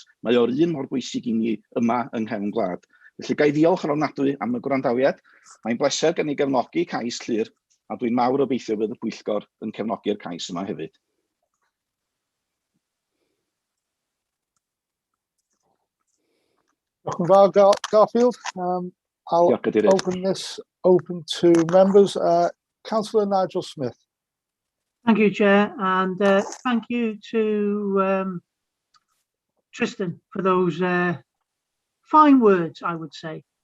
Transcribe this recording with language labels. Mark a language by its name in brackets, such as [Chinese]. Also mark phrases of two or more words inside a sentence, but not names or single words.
[Welsh] Mae o'r un mor bwysig i ni yma yng nghefn gwlad. Felly gai ddiolch yn ofnadwy am y gwrandawiad. Mae'n bleser gen i gefnogi cais Llyr, a dwi'n mawr obeithio bydd y pwyllgor yn cefnogi'r cais yma hefyd. Diolch yn fawr, Garfield. [English] I'll open this open to members. Councillor Nigel Smith. Thank you, Chair, and thank you to Tristan for those fine words, I would say.